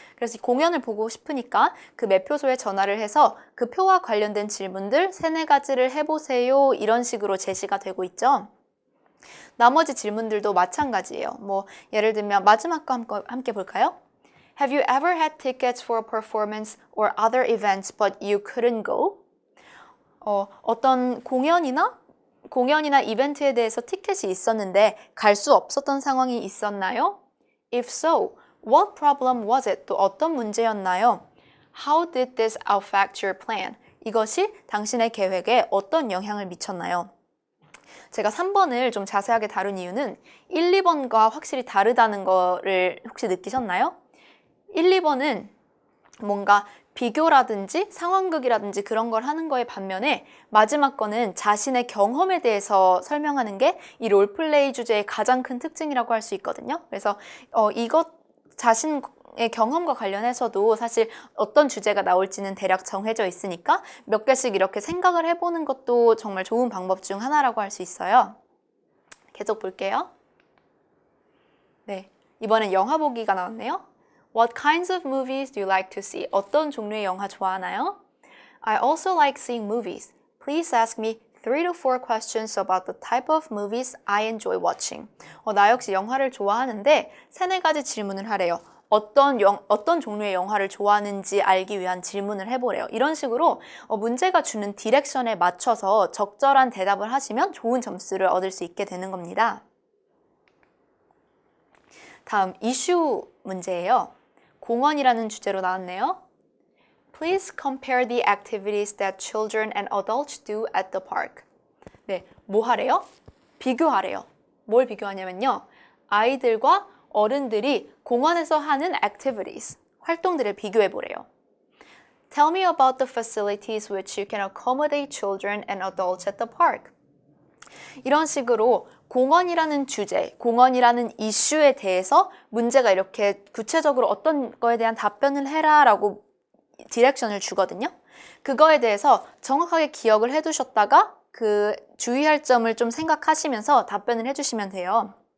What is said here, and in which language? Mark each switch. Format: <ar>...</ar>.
<ko>그래서 공연을 보고 싶으니까 그 매표소에 전화를 해서 그 표와 관련된 질문들 3-4가지를 해보세요. 이런 식으로 제시가 되고 있죠. 나머지 질문들도 마찬가지예요. 예를 들면 마지막 거 함께 볼까요?</ko> <en>Have you ever had tickets for a performance or other events but you couldn't go?</en> <ko>어떤 공연이나 이벤트에 대해서 티켓이 있었는데 갈 수 없었던 상황이 있었나요?</ko> <en>If so, what problem was it?</en> <ko>또 어떤 문제였나요?</ko> <en>How did this affect your plan?</en> <ko>이것이 당신의 계획에 어떤 영향을 미쳤나요? 제가 3번을 좀 자세하게 다룬 이유는 1, 2번과 확실히 다르다는 거를 혹시 느끼셨나요? 1, 2번은 뭔가 비교라든지 상황극이라든지 그런 걸 하는 거에 반면에 마지막 거는 자신의 경험에 대해서 설명하는 게 이 롤플레이 주제의 가장 큰 특징이라고 할 수 있거든요. 그래서 이것 자신의 경험과 관련해서도 사실 어떤 주제가 나올지는 대략 정해져 있으니까 몇 개씩 이렇게 생각을 해보는 것도 정말 좋은 방법 중 하나라고 할 수 있어요. 계속 볼게요. 네, 이번엔 영화 보기가 나왔네요.</ko> <en>What kinds of movies do you like to see?</en> <ko>어떤 종류의 영화 좋아하나요?</ko> <en>I also like seeing movies. Please ask me 3 to 4 questions about the type of movies I enjoy watching.</en> <ko>나 역시 영화를 좋아하는데 3, 4가지 질문을 하래요. 어떤 종류의 영화를 좋아하는지 알기 위한 질문을 해보래요. 이런 식으로 문제가 주는 디렉션에 맞춰서 적절한 대답을 하시면 좋은 점수를 얻을 수 있게 되는 겁니다. 다음 이슈 문제예요. 공원이라는 주제로 나왔네요.</ko> <en>Please compare the activities that children and adults do at the park.</en> <ko>네, 뭐 하래요? 비교하래요. 뭘 비교하냐면요. 아이들과 어른들이 공원에서 하는 activities, 활동들을 비교해 보래요.</ko> <en>Tell me about the facilities which you can accommodate children and adults at the park.</en> <ko>이런 식으로 공원이라는 주제, 공원이라는 이슈에 대해서 문제가 이렇게 구체적으로 어떤 거에 대한 답변을 해라 라고 디렉션을 주거든요. 그거에 대해서 정확하게 기억을 해두셨다가 그 주의할 점을 좀 생각하시면서 답변을 해주시면 돼요.</ko>